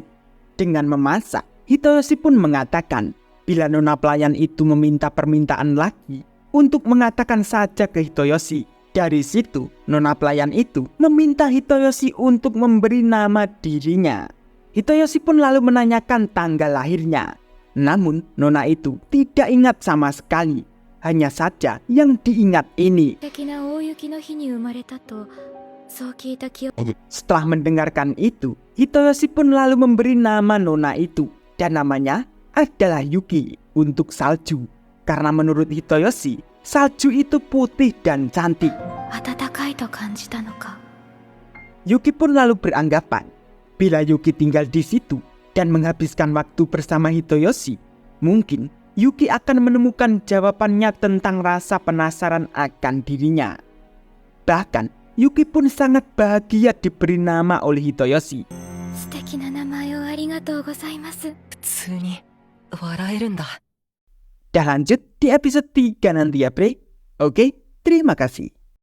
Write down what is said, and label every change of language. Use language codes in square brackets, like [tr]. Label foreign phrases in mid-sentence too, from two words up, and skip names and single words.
[id] Dengan memasak, Hitoyoshi pun mengatakan bila nona pelayan itu meminta permintaan lagi untuk mengatakan saja ke Hitoyoshi. Dari situ, nona pelayan itu meminta Hitoyoshi untuk memberi nama dirinya. Hitoyoshi pun lalu menanyakan tanggal lahirnya. Namun, nona itu tidak ingat sama sekali. Hanya saja yang diingat ini. [ja] 素敵な大雪の日に生まれたと、そう聞いた記憶。 [id] Setelah mendengarkan itu, Hitoyoshi pun lalu memberi nama nona itu. Dan namanya adalah Yuki untuk salju. Karena menurut Hitoyoshi, salju itu putih dan cantik. [ja] 暖かいと感じたのか。 [id] Yuki pun lalu beranggapan, bila Yuki tinggal di situ dan menghabiskan waktu bersama Hitoyoshi, mungkin Yuki akan menemukan jawabannya tentang rasa penasaran akan dirinya. Bahkan, Yuki pun sangat bahagia diberi nama oleh Hitoyoshi. [ja] 素敵な名前をありがとうございます。普通に笑えるんだ。 [id] Dah lanjut di episode 3 nanti ya bre. Oke, terima kasih.